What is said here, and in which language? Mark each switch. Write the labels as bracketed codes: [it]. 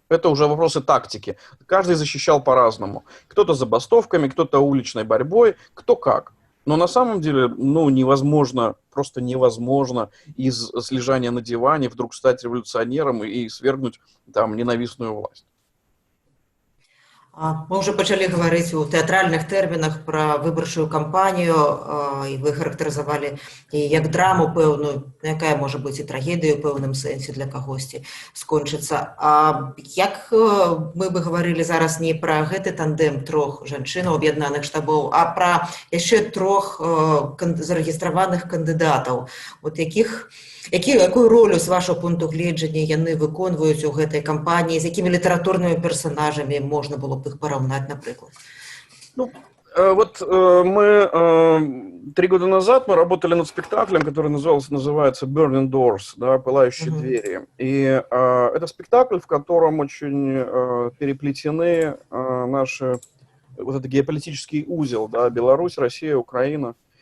[ru] Это уже вопросы тактики. Каждый защищал по-разному. Кто-то забастовками, кто-то уличной борьбой, кто как. Но на самом деле, невозможно, просто невозможно из лежания на диване вдруг стать революционером и свергнуть там ненавистную власть. [be] Мы уже пачалі гаварыць у тэатральных тэрмінах пра выбарчую кампанію, і вы характарызавалі і як драму пэўную, якая можа быць і трагедыю ў пэўным сэнсе для кагосьці скончыцца. А як мы бы гаварылі зараз не пра гэты тандем 3 жанчынаў аб'яднаных штабоў, а пра яшчэ 3 зарэгістраваных кандыдатаў, якую ролю, з вашого пункту гледжання, яны выконваюць у гэтай кампаніі, з якімі літаратурнымі персонажамі можна было б іх параўнаць, напрыклад? [ru] Мы 3 года назад мы работали над спектаклем, который называется «Burning Doors», да, «Пылающие двери». И это спектакль, в котором очень переплетены наши этот геополитический узел, да, Беларусь, Россия, Украина.